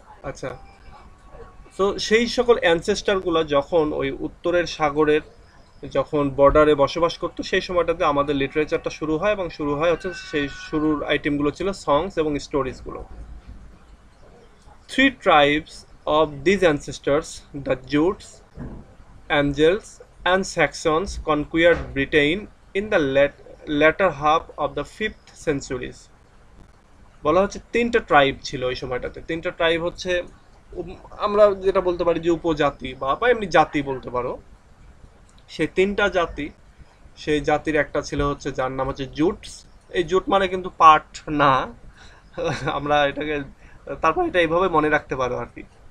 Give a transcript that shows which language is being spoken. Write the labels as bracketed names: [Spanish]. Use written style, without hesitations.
[Bangla] আচ্ছা, তো সেই সকল অ্যানসেস্টারগুলো যখন ওই উত্তরের সাগরের যখন বর্ডারে বসবাস করতো সেই সময়টাতে আমাদের লিটারেচারটা শুরু হয়, এবং শুরু হয় হচ্ছে সেই শুরুর আইটেমগুলো ছিল সংস এবং স্টোরিজগুলো। [English] Three tribes of these ancestors, the Jutes, Angles, and Saxons conquered Britain in the latter half of the 5th centuries. [Bangla] বলা হচ্ছে তিনটা ট্রাইব ছিল ওই সময়টাতে। তিনটা ট্রাইব হচ্ছে আমরা যেটা বলতে পারি যে উপজাতি বা এমনি জাতি বলতে পারো। সেই তিনটা জাতি, সেই জাতির একটা ছিল হচ্ছে যার নাম হচ্ছে জুটস। এই জুট মানে কিন্তু পাট না, আমরা এটাকে তারপর এটা এইভাবে মনে রাখতে পারো আর কি।